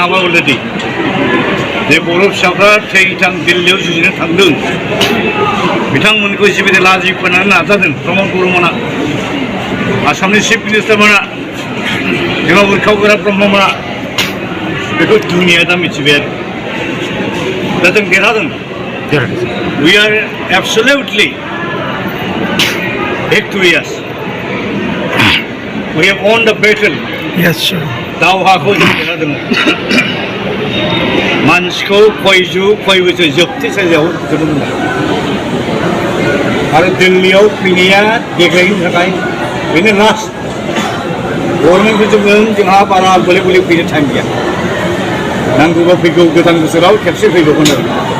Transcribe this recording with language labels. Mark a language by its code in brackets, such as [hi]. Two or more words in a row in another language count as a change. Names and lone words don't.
[brx] हाबाय अलरेडि जे बर' फिसाफ्रा थै-थां दिल्लीयाव जुजिनो थांदों बिथांमोनखौ जिबायदि लाजि फोनांनो नाजादों प्रमद बर'मोना आसामनि चिफ मिनिस्टारमोना जोंहा उरखावग्रा ब्रह्ममोना बेखौ दुनिया दा मिथिबाय आरो दा जों देरहादों [en] we are absolutely victorious we have won the battle yes sir [brx] दावहाखौ जों देरहादों मानसिखौ खय बोसोर जोबथि साजायाव जोबोद आरो दिल्लीयाव फैनाया देग्लायनि थाखाय बेनो लास्ट गभर्नमेन्टफोरजों जोंहा बारा गले गले फैनो टाइम गैया नांगौबा फैगौ गोदान बोसोराव खेबसे फैगौमोन आरो